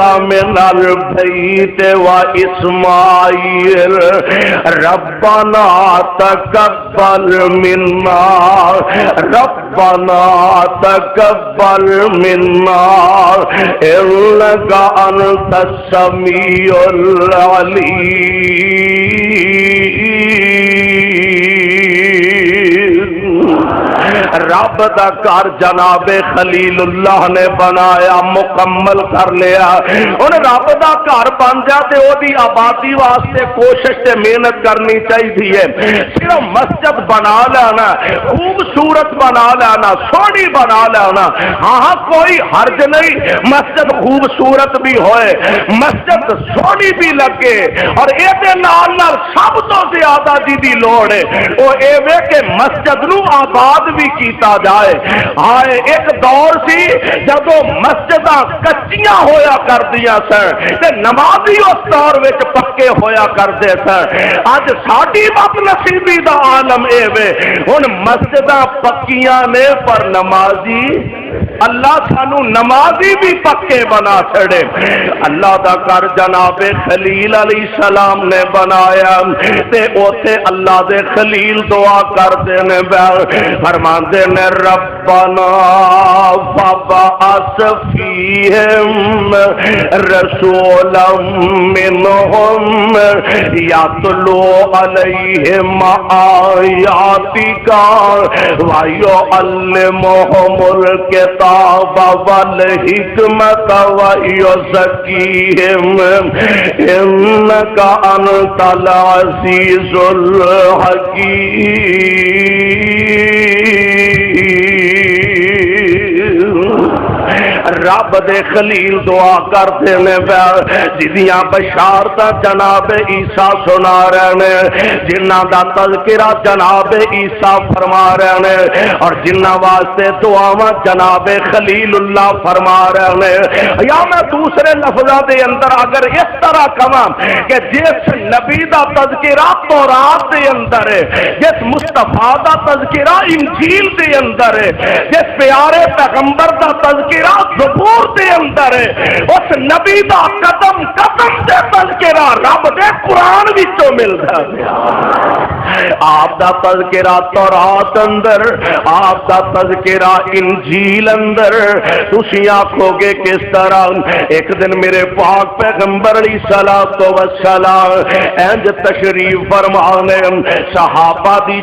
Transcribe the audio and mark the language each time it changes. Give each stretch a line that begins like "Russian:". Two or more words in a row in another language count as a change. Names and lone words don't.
Arabic: مِنَ الْبَيْتِ وَإِسْمَاعِيلُ رَبَّنَا تَقَبَّلْ مِنَّا رَبَّنَا تَقَبَّلْ مِنَّا إِنَّكَ أَنْتَ السَّمِيعُ الْعَلِيمُ.
Punjabi: رب دا گھر جناب خلیل اللہ نے بنایا مکمل کر لیا. ان رب دا گھر بن جا تے او دی آبادی واسطے کوشش تے محنت کرنی چاہیے. صرف مسجد بنا لینا خوبصورت بنا لینا سونی بنا لینا ہاں کوئی حرج نہیں. مسجد خوبصورت بھی ہوئے مسجد سونی بھی لگے اور اے دے نال نال سب تو زیادہ جی دی لوڑ ہے او اے وے کہ مسجد نو آباد بھی کی کیتا جائے۔ ہائے ایک دور سی جدو مسجداں کچیاں ہویا کر دیا سن تے نمازی اس دور وچ پکے ہویا کرتے سن۔ اج ساڈی بد نصیبی دا عالم اے وے ہن مسجداں پکیاں نے پر نمازی اللہ سانو نمازی بھی پکے بنا چھڑے۔ اللہ دا کر جناب خلیل
Arabic: علیہ السلام
Punjabi: نے بنایا تے اوتھے اللہ دے خلیل دعا کردے نے فرماندے نے ربنا
Arabic: فبعث فیہم رسولا منہم یتلو علیہم آیاتک ویعلمہم الکتاب والحکمت ویزکیہم انک انت العزیز الحکیم۔
Punjabi: رب دے خلیل دعا کرتے نے جدیاں بشارت جناب عیسیٰ سنا رہے ہیں، جنہ دا تذکرہ جناب عیسیٰ فرما رہے ہیں، اور جنہ واسطے دعاواں جناب خلیل اللہ فرما رہے ہیں۔ یا میں دوسرے لفظاں دے اندر اگر اس طرح کہاں کہ جس نبی دا تذکرہ تورات دے اندر ہے، جس مصطفیٰ دا تذکرہ انجیل دے اندر ہے، جس پیارے پیغمبر دا تذکرہ زبور دے اندر ہے، اس نبی دا قدم قدم دے تذکرہ رب دے قرآن وچوں ملدا ہے۔ آپ دا تذکرہ تورات اندر، آپ دا تذکرہ انجیل اندر، تسی آکھو گے کس طرح؟ ایک دن میرے پاک پیغمبر
Arabic: علیہ الصلوۃ والسلام
Punjabi: انج تشریف فرمانے صحابہ دی